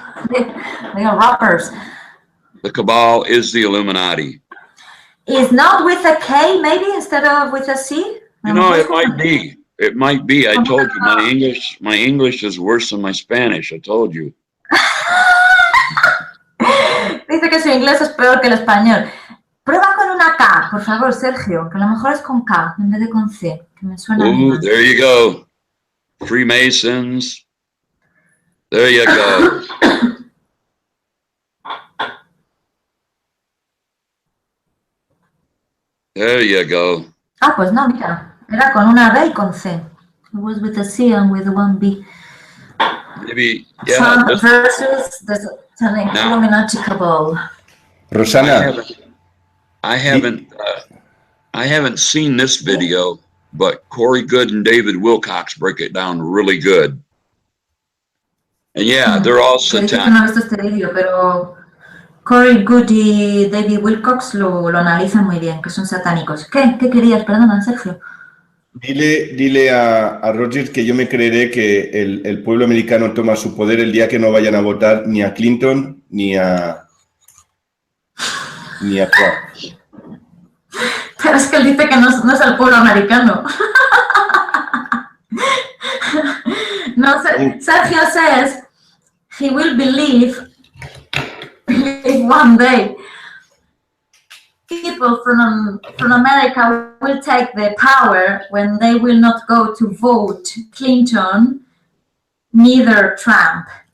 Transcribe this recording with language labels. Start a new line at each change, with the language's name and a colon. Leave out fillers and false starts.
English: They are rappers. The Cabal is the Illuminati. Is not with a K, maybe, instead of with a C? You know, it might be. It might be. I told you my English is worse than my Spanish. I told you.
Spanish: Dice que su inglés es peor que el español. Prueba con una K, por favor, Sergio, que a lo mejor es con K en vez de con C, que me suena
English: Ooh, there you go. Freemasons. There you go. There you go.
Spanish: Ah, pues no, mira. Era con una B y con C.
English: It was with a C and with one B. Maybe, yeah. Trump versus the Illuminati cabal. Rosana. I haven't seen this video, but Corey Good and David Wilcox break it down really good. And yeah, they're all satanic.
Spanish: No he visto este vídeo, pero Corey Good y David Wilcox lo analizan muy bien, que son satánicos. ¿Qué querías? Perdona, Sergio. Dile a Roger que yo me creeré que el pueblo americano toma su poder el día que no vayan a votar ni a Clinton ni a Trump. Pero es que él dice que no es el pueblo americano.
English: No, Sergio says he will believe one day people from America will take the power when they will not go to vote Clinton, neither Trump.